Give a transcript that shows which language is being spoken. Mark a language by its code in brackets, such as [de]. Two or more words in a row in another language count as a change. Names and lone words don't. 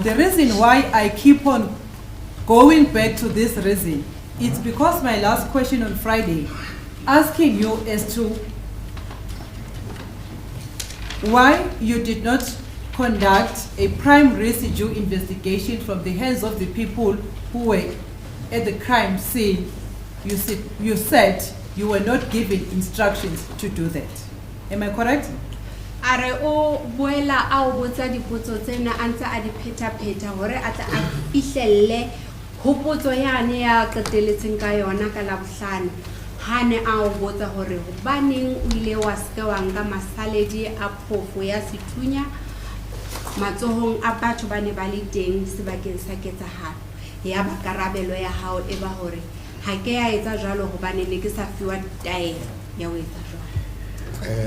[en] The reason why I keep on going back to this reason, it's because my last question on Friday, asking you as to why you did not conduct a prime residue investigation from the hands of the people who were at the crime scene. You said you were not given instructions to do that. Am I correct? [st] are o boela a o botsa dipotso tsena a ntse a di pheta hore a tla a fihlelle hopotso yane ya qeteletseng ka yona ka Labohlano hane a o botsa hore hobaneng o ile wa se wa nka masaledi a phofo ya sethunya matsohong a batho ba ne ba le teng sebakeng sa ketsahalo ya ba karabelo ya hao e ba hore ha ke a etsa jwalo hobane ne ke sa fiwa taelo ya ho etsa jwalo.